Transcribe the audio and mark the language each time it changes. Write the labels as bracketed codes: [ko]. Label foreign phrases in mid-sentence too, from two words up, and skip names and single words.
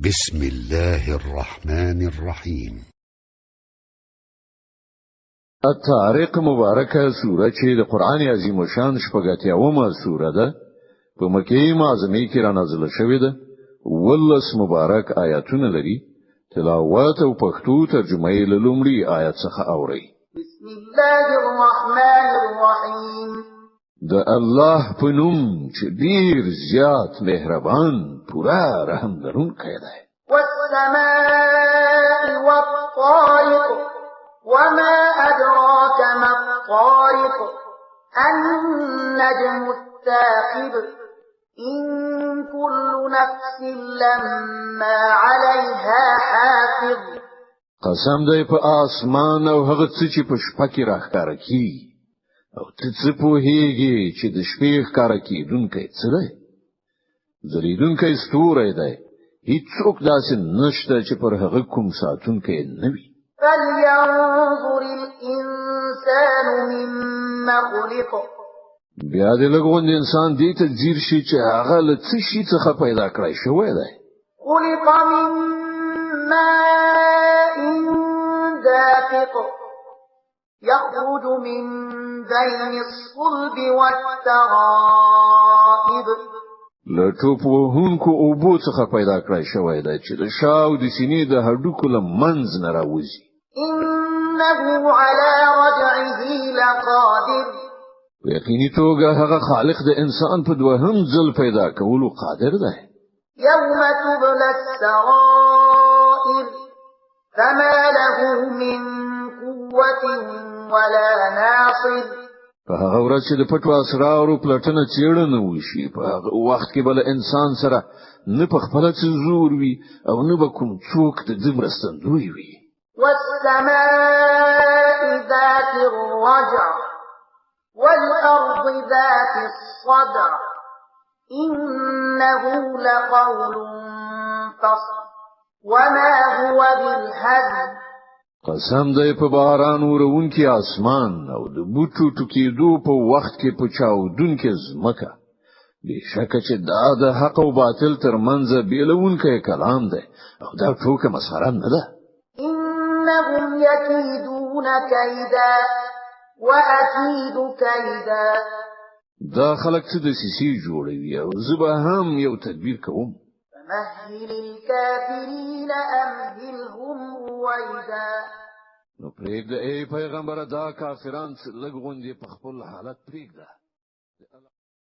[ar] بسم الله الرحمن الرحيم. [ps] الطارق مبارکه سوره چې د قران عظیم شان شپږاتیاومه سوره ده په مکه معظمه کې را نازله شوې ده. ولس مبارک آیاتونه لري. تلاوت او پښتو ترجمه یې له لومړي آیت څخه اوري. [ar] بسم الله الرحمن الرحیم. [ps] د الله په نوم چې ډیر زیات مهربان پورا رحم لرونکی دی. [ar] والسماء والطارق وما أدراك ما الطارق النجم الثاقب إن كل نفس لما عليها حافظ. [ps] قسم دی په اسمان او هغه څه چې په شپه کې راښکاره کیږي او ته څه پوهیږي چې د شپې ښکاره کیدونکی څه دی؟ ځلیدونکی ستوری دی. هیڅوک داسې نشته چې پر هغه کوم ساتونکی نه وي. [ar] فلينظر الإنسان مما خلق. [ps] بیا دې لږوند انسان دې ته ځیر شي چې هغه له څه شي څخه پیدا کړی شوی دی. [ar] خلق من ماء دافق يخرج من بين الصلب والترائب. [ps] له ټوپ وهونکو اوبو څخه پیدا کړی شوی دی چې د شاو د سینې د هډوکو له منځ نه راوځي. [ar] إنه على رجعه لقادر. [ps] په یقیني توګه هغه خالق د انسان په دوهم ځل پیدا کولو قادر دی. [ar] يوم تبلى السرائر فما له من قوة ولا ناصر. [ps] په هغه ورځ چې د پټو اسرارو پلټنه څېړنه وشي په هغه وخت کې بل انسان سره نه په خپل څه زور وي او نه به کوم څوک د دې مرستندوی وي. [ar] والسماء ذات الرجع والأرض ذات الصدع إنه لقول فصل وما هو بالهزل. [ps] قسم دی په باران ورونکي اسمان او د بوټو ټکیدو په وخت کې په چاودونکي زمکه. بشکه چې دا د حق او باطل ترمنځ بیلونکی کلام دی او دا ټوکه مسخره نه ده. [ar] إنهم يكيدون كيدا وأكيد كيدا. [ps] دا خلک څه د سیسي جوړوي او زه به هم یو تدبیر کوم. [ar] فمهل الكافرين أمهلهم رويدا. [ps] نو پرېږده ای پیغمبره دا کافران لږ غوندې په خپل حالت پرېږده.